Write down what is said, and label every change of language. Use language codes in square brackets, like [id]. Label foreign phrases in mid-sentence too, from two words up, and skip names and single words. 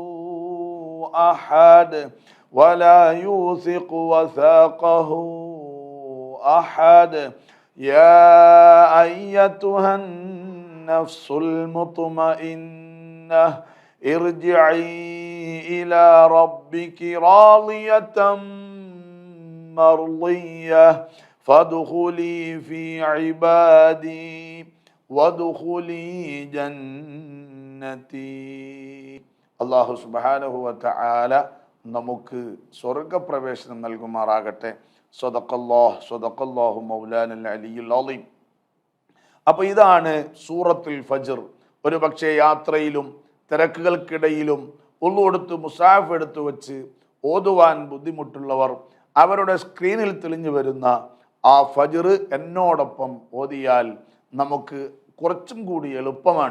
[ar] أحد ولا يوثق وثاقه أحد يا أيتها النفس المطمئنة ارجعي إلى ربك راضية مرضية فادخلي في عبادي وادخلي جنتي. الله سبحانه وتعالى [ml] നമുക്ക് സ്വർഗ്ഗപ്രവേശനം നൽകുമാറാകട്ടെ. [ar] صدق الله مولانا العلي العظيم. [ml] അപ്പോൾ ഇതാണ് സൂറത്തുൽ ഫജ്ർ. ഒരു പക്ഷേ യാത്രയിലും തിരക്കുകൾക്കിടയിലും ഉളു എടുത്ത് മുസാഫ് എടുത്ത് വെച്ച് ഓതുവാൻ ബുദ്ധിമുട്ടുള്ളവർ അവരുടെ സ്ക്രീനിൽ തെളിഞ്ഞു വരുന്ന ആ ഫജ്ർ എന്നോടൊപ്പം ഓതിയാൽ നമുക്ക് കുറച്ചും കൂടി എളുപ്പമാണ്.